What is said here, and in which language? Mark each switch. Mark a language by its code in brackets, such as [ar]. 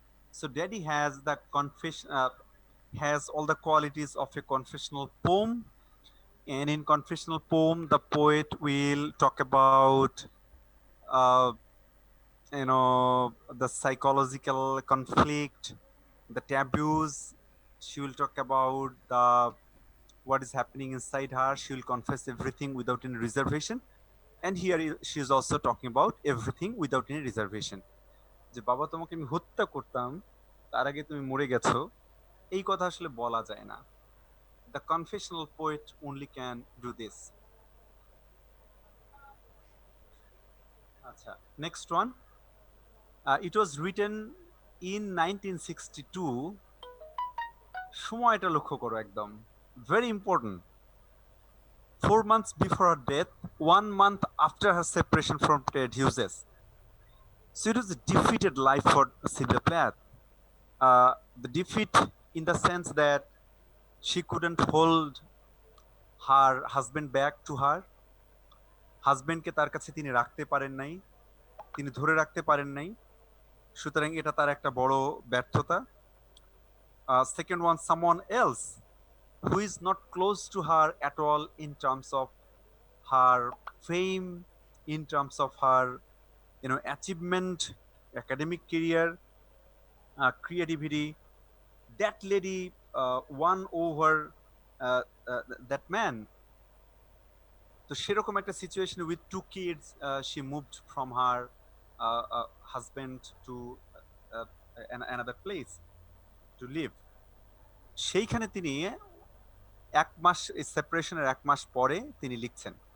[en] So Daddy has the confession has all the qualities of a confessional poem, and in confessional poem the poet will talk about uh, the psychological conflict, the taboos. She will talk about the what is happening inside her. She will confess everything without any reservation. And here she is also talking about everything without any reservation. [bn] যে বাবা তোমাকে আমি হত্যা করতাম, তার আগে তুমি মরে গেছো, এই কথা আসলে বলা যায় না। [en] The confessional poet only can do this. আচ্ছা, next one. It was written in 1962. [bn] সময়টা লক্ষ্য করো একদম। [en] Very important. 4 months before her death, 1 month after her separation from Ted Hughes. So it was a defeated life for Sylvia Plath. The defeat in the sense that she couldn't hold her husband back to her. [bn] হাজবেন্ডকে তার কাছে তিনি রাখতে পারেন নাই, তিনি ধরে রাখতে পারেন নাই, সুতরাং এটা তার একটা বড় ব্যর্থতা। [en] Second one, someone else who is not close to her at all in terms of her fame, in terms of her achievement, academic career, creativity. That lady won over that man. [bn] তো সেরকম একটা [en] Situation with 2 kids, she moved from her husband to another place to live. [bn] সেইখানে তিনি 1 মাস সেপারেশনের 1 মাস পরে তিনি লিখছেন।